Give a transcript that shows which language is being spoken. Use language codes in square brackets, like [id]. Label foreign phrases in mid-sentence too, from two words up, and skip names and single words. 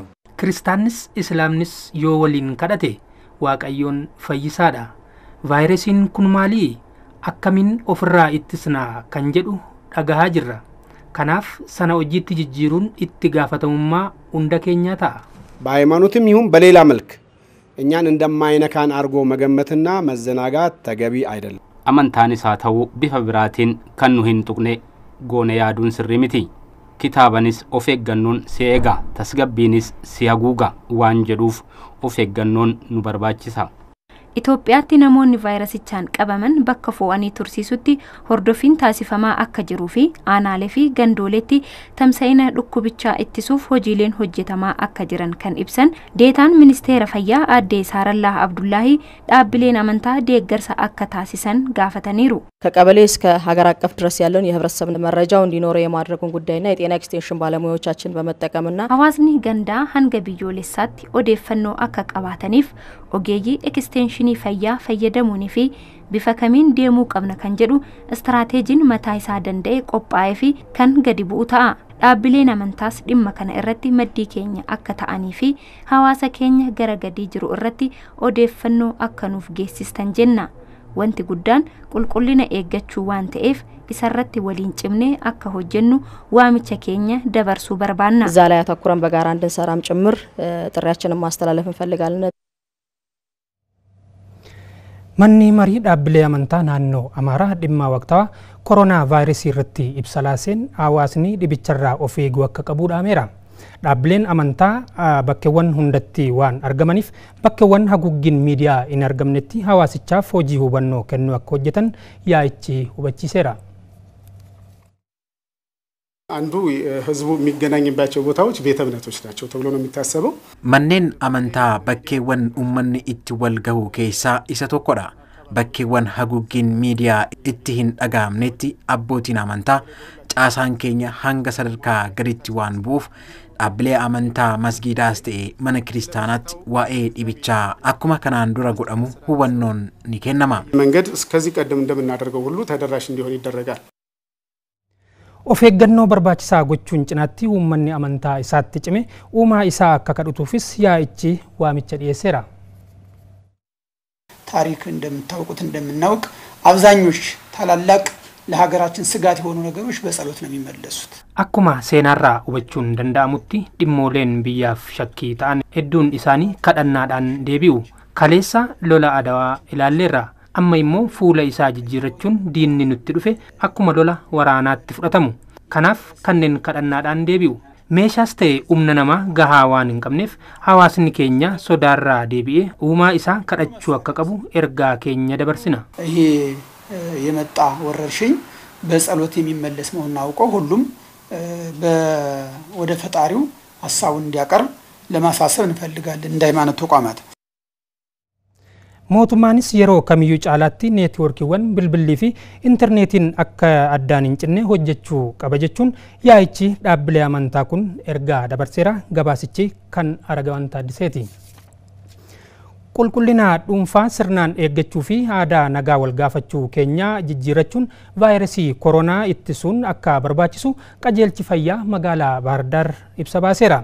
[om] kiristaanas islaamnis yoo waliin kadhanne Waaqayyoon fayyisaadha vaayirasiin kun maali akkamiin of irraa ittisna kan jedhu dhagahaa jira kanaaf sana hojiitti jijjiiruun itti gaafatamummaa uumaa keenya ta'a [am] በሃይማኖትም ይሁን በሌላ መልክ እኛን እንደማይነካን አርጎ መገመትና መዘናጋት ተገቢ አይደለም። [om] amantaanis haa ta'u bifa biraatiin kan nu hin tuqne goone yaaduun sirrii miti. Kitaabanis of eeggannoon si eega, tasgabbiinis si haguuga waan jedhuuf of eeggannoon nu barbaachisa. Itoophiyaatti namoonni vaayirasichaan qabaman bakka fo'anii tursiisutti hordofiin taasifamaa akka jiruu fi aanaalee fi gandooletti tamsa'ina dhukkubichaa ittisuuf hojiileen hojjetamaa akka jiran kan ibsan deetaan ministeera fayyaa aadde Saarallaa Abdullaahi dhaabbileen amantaa deeggarsa akka taasisan gaafataniiru. [am] ከቀበሌ እስከ ሀገር አቀፍ ድረስ ያለውን የህብረተሰብ መረጃው እንዲኖረው የማድረጉን ጉዳይና የጤና ኤክስቴንሽን ባለሙያዎቻችን በመጠቀምና [om] hawaasni gandaa hanga biyyoolessaatti odeeffannoo akka qabaataniif ogeeyyii eksteenshinii fayyaa fayyadamuun fi bifa kamiin deemuu qabna kan jedhu istiraatejiin mataa isaa dandeettii qophaa'e fi kan gadii bu'u ta'a. Dhaabbileen amantaas dhimma kana irratti maddii keenya akka ta'anii fi hawaasa keenya gara gadii jiru irratti odeeffannoo akka nuuf geessistan jenna. Wanti guddaan qulqullina eeggachuu waan ta'eef isarratti waliin cimnee akka hojjennu waamicha keenya dabarsuu barbaanna. [am] እዛ ላይ አተኩረን በጋራ እንድንሰራም ጭምር ጥሪያችንን ማስተላለፍ እንፈልጋለን. [om] Manni marii dhaabbilee amantaa naannoo Amaaraa dhimma waqtaa koronaa vaayirasii irratti ibsa laaseen hawaasni dhibicharraa of eeguu akka qabu dhaameera. Dhaabbileen amantaa bakkeewwan hundatti waan argamaniif bakkeewwan haguuggiin miidiyaa hin argamnetti hawaasichaaf hojii hubannoo kennuu akka hojjetan yaa'ichi hubachiiseera. [am] አንዱ ህዝቡ የሚገናኝባቸው ቦታዎች ቤተ እምነቶች ናቸው ተብሎ ነው የሚታሰበው። [om] Manneen amantaa bakkeewwan uummanni itti wal gahu keessaa isa tokkodha. Bakkeewwan haguuggiin miidiyaa itti hin dhaga'amnetti abbootiin amantaa caasaan keenya hanga sadarkaa gaditti waan bu'uuf dhaabbilee amantaa masgiidaas ta'e mana kiristaanaatti waa'ee dhibichaa akkuma kanaan dura godhamu hubannoon ni kennama. [am] መንገድ እስከዚህ ቀደም እንደምናደርገው ሁሉ ተደራሽ እንዲሆን ይደረጋል። [om] Of eeggannoo barbaachisaa gochuun cinaatti uummanni amantaa isaatti cime uumaa isaa akka kadhatuufis yaa'ichi waamicha dhiyeesseera. [am] ታሪክ እንደምታውቁት እንደምናውቅ አብዛኞች ታላላቅ ለሀገራችን ስጋት የሆኑ ነገሮች በጸሎት ነው የሚመለሱት. [om] Akkuma seenaarraa hubachuun danda'amutti dhimmooleen biyyaaf shakkii ta'an hedduun isaanii kadhannaadhaan deebi'u. Kaleessa lola Adawaa ilaalleerra. Amma immoo fuula isaa jijjiirrachuun diinni nutti dhufe akkuma lola waraanaatti fudhatamu. Kanaaf kanneen kadhannaadhaan deebi'u. Meeshaas ta'e humna namaa gahaa waan hin qabneef hawaasni keenya sodaarraa deebi'ee uumaa isaa kadhachuu akka qabu ergaa keenya dabarsina. [am] ይሄ የመጣ ወረርሽኝ በጸሎት የሚመለስ መሆኑን አውቀው ሁሉም ወደ ፈጣሪው ሐሳቡን እንዲያቀርብ ለማሳሰብ እንፈልጋለን እንደ ሃይማኖት ተቋማት። [om] Mootummaanis yeroo kamiyyuu caalaatti neetwoorkiiwwan bilbillii fi intarneetiin akka addaan hin cinne hojjechuu qaba jechuun yaa'ichi dhaabbilee amantaa kun ergaa dabarseera. Gabaasichi kan Aragawan Taaddiseeti. Qulqullina dhuunfaa sirnaan eeggachuu fi aadaa nagaa wal gaafachuu keenya jijjiirrachuun vaayirasii koronaa ittisuun akka barbaachisu qajeelchi fayyaa magaalaa Bahar Dar ibsa baaseera.